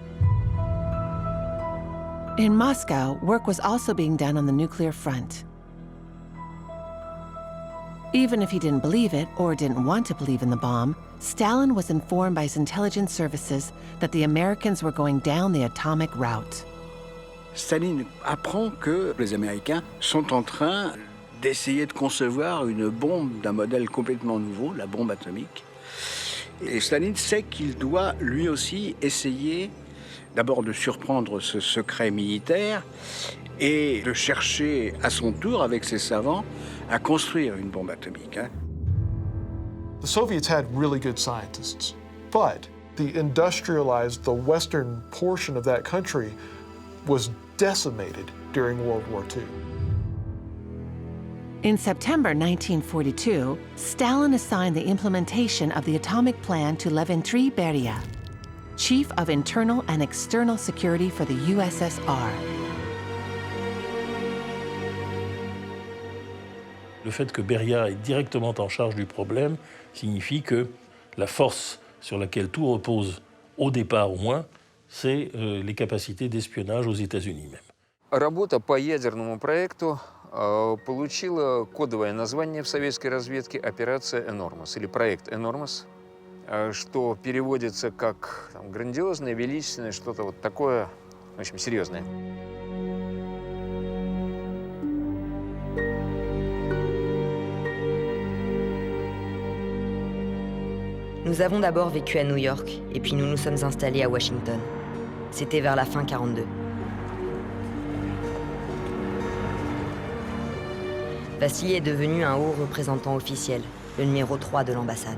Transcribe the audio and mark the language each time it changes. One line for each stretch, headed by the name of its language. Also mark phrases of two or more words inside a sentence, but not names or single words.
English: In Moscow, work was also being done on the nuclear front. Even if he didn't believe it or didn't want to believe in the bomb, Stalin was informed by his intelligence services that the Americans were going down the atomic route.
French: Staline apprend que les Américains sont en train d'essayer de concevoir une bombe d'un modèle complètement nouveau, la bombe atomique. Et Staline sait qu'il doit lui aussi essayer d'abord de surprendre ce secret militaire et de chercher à son tour, avec ses savants, à construire une bombe atomique.
English: The Soviets had really good scientists, but the industrialized, the western portion of that country was decimated during World War II. In September 1942, Stalin assigned the implementation of the atomic plan to Leventry Beria, Chief of Internal and External Security for the USSR.
French: Le fait que Beria est directement en charge du problème signifie que la force sur laquelle tout repose, au départ au moins, c'est les capacités d'espionnage aux États-Unis même.
Russian: Работа по ядерному проекту получила кодовое название в советской разведке «Операция Энормос» или «Проект Энормос», что переводится как грандиозное, величественное, что-то вот такое, в общем, серьезное.
French: Nous avons d'abord vécu à New York, et puis nous nous sommes installés à Washington. C'était vers la fin 42. Vassili est devenu un haut représentant officiel, le numéro 3 de l'ambassade.